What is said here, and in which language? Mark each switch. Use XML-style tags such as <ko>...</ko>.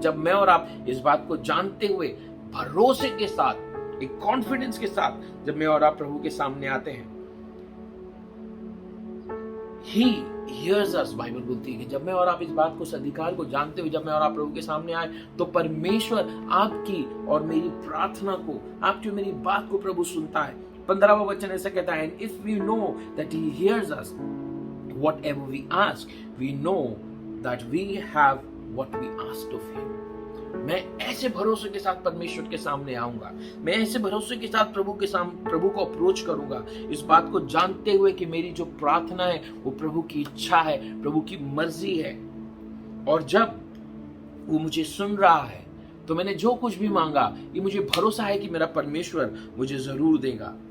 <hi>जब मैं और आप इस बात को जानते हुए भरोसे के साथ, एक कॉन्फिडेंस के साथ जब मैं और आप प्रभु के सामने आते हैं,</hi> <en>He hears us।</en> <hi>बाइबल बोलती है कि जब मैं और आप इस बात को, इस अधिकार को जानते हुए जब मैं और आप प्रभु के सामने आए, तो परमेश्वर आपकी और मेरी प्रार्थना को, आपकी और मेरी बात को प्रभु सुनता है। 15वां वचन ऐसा कहता है,</hi> <en>and if we know that he hears us whatever we ask, we know that we have what we asked of him।</en> <hi>मैं ऐसे भरोसे के साथ परमेश्वर के सामने आऊंगा, मैं ऐसे भरोसे के साथ प्रभु को अप्रोच करूंगा, इस बात को जानते हुए कि मेरी जो प्रार्थना है वो प्रभु की इच्छा है, प्रभु की मर्जी है। और जब वो मुझे सुन रहा है तो मैंने जो कुछ भी मांगा, ये मुझे भरोसा है कि मेरा परमेश्वर मुझे जरूर देगा।</hi>